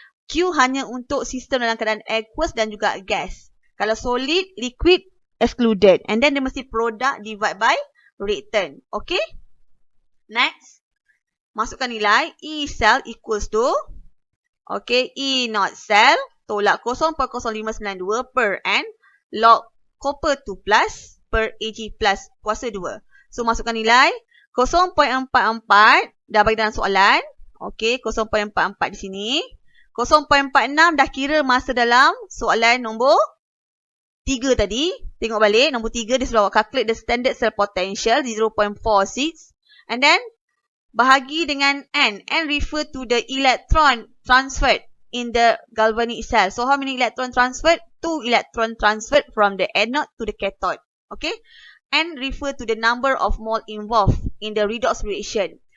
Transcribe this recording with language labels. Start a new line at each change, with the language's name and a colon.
Malay: Q hanya untuk sistem dalam keadaan aqueous dan juga gas. Kalau solid, liquid, excluded.
English: And then
Malay: dia mesti
English: product divide by return. Okay? Next.
Malay: Masukkan nilai. E cell equals to, okay, E not cell tolak 0.0592 per N log copper 2 plus per Ag plus kuasa 2. So, masukkan nilai. 0.44 dah bagi dalam soalan. Okay, 0.44 di sini. 0.46 dah kira masa dalam soalan nombor 3 tadi. Tengok balik. Nombor 3 dia sudah
English: calculate the standard cell potential 0.46. And then
Malay: bahagi dengan N.
English: N refer to the electron transferred in the galvanic cell. So how many electron transferred? 2 electron transferred from the anode to the cathode. Okay. N refer to the number of mole involved in the redox reaction.